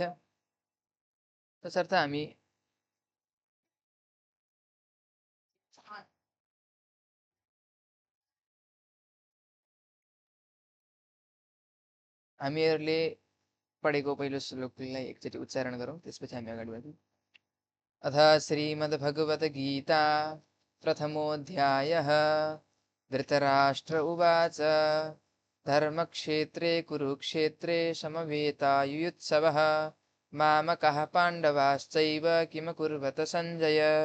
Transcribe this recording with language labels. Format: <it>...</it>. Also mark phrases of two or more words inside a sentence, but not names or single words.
<ne>तसर्थ हामीहरूले पढेको पहिलो श्लोकलाई एकचोटि उच्चारण गरौँ, त्यसपछि हामी अगाडि बढौँ।</ne> <sa>अथ श्रीमद्भगवद्गीता प्रथमोऽध्यायः। धृतराष्ट्र उवाच धर्मक्षेत्रे कुरुक्षेत्रे समवेतायुयुत्सवः मामकः पाण्डवाश्चैव किमकुर्वत सञ्जय।</sa>